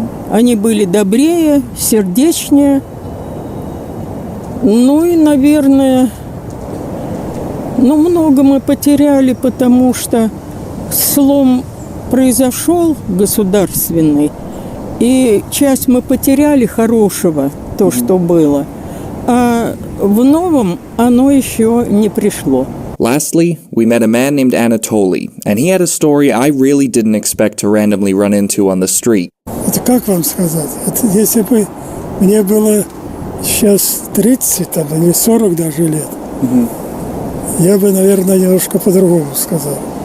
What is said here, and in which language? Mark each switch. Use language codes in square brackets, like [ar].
[ru] Они были добрее, сердечнее. И, наверное, много мы потеряли, потому что слом произошел государственный, и часть мы потеряли хорошего, то, что было, а в новом оно еще не пришло. [en] Lastly, we met a man named Anatoly, and he had a story I really didn't expect to randomly run into on the street. [ru] Это как вам сказать? Это если бы мне было сейчас 30 или 40 даже лет, я бы, наверное, немножко по-другому сказал.